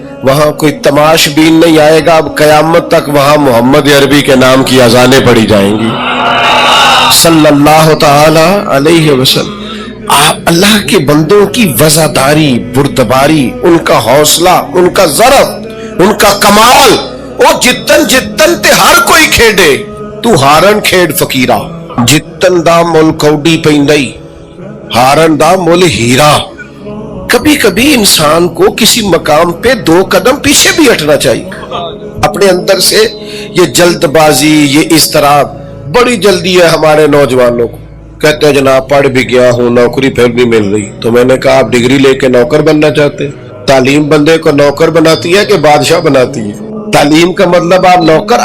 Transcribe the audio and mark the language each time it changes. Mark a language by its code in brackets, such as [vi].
[ur] وہاں کوئی تماش بین نہیں آئے گا. اب قیامت تک وہاں محمد عربی کے نام کی اذانیں پڑھی جائیں گی صلی اللہ تعالی علیہ وسلم. اللہ کے بندوں کی وزاداری, بردباری, ان کا حوصلہ, ان کا ضرب, ان کا کمال. [pa] وہ جتن جتن تے ہر کوئی کھیڈے, تو ہارن کھیڈ فقیرہ. جتن دا مول کوڈی پیندائی, ہارن دا مول ہیرا. [ur] کبھی کبھی انسان کو کسی مقام پہ 2 قدم پیچھے بھی ہٹنا چاہیے. اپنے اندر سے یہ جلد بازی, یہ اضطراب, بڑی جلدی ہے ہمارے نوجوانوں کو. کہتے ہیں جناب پڑھ بھی گیا ہوں, نوکری پھر بھی مل رہی. تو میں نے کہا آپ ڈگری لے کے نوکر بننا چاہتے ہیں؟ تعلیم بندے کو نوکر بناتی ہے کہ بادشاہ بناتی ہے؟ تعلیم کا مطلب آپ نوکر.